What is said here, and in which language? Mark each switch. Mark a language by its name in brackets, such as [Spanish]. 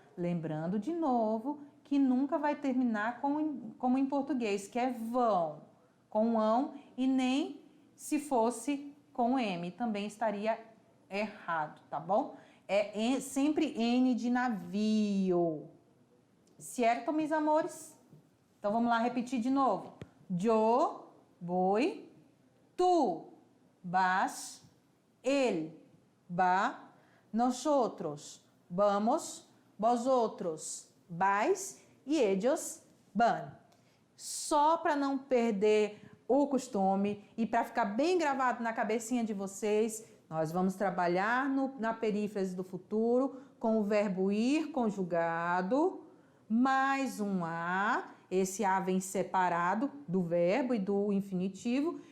[Portuguese] Lembrando de novo que nunca vai terminar como em português, que é vão, com ão, e nem se fosse com M, também estaria errado, tá bom? É sempre N de navio, certo, meus amores? Então, vamos lá repetir de novo. [Spanish] Yo voy, tú vas, él va, nosotros vamos, vosotros vais e ellos van. [Portuguese] Só para não perder o costume e para ficar bem gravado na cabecinha de vocês, nós vamos trabalhar na perífrase do futuro com o verbo ir conjugado, mais um a. Esse a vem separado do verbo e do infinitivo.